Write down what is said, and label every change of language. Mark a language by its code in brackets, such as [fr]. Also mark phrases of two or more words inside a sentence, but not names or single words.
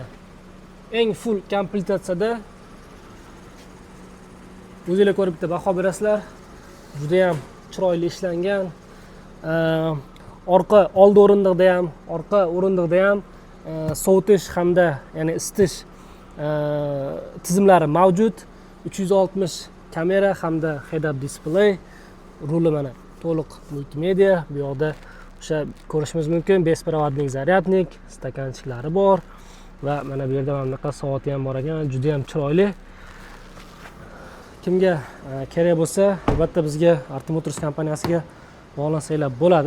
[uz] Eng full komplektatsiyada o'zingizlar ko'rib bitta baho berasizlar. Juda ham chiroyli ishlangan. Orqa oldi o'rindiqda ham, orqa o'rindiqda ham sovutish hamda ya'ni isitish tizimlari mavjud. 360 kamera hamda [en] head-up display, [uz] ruli mana to'liq multimedia. Bu yoqda o'sha ko'rishimiz mumkin, [ru] беспроводник зарядник, [uz] stakanchiklari bor va mana bu yerda mana bunaqa soati ham bor ekan, juda ham chiroyli. Kimga kerak bo'lsa, albatta bizga Arti Motors kompaniyasiga bog'lansanglar bo'ladi.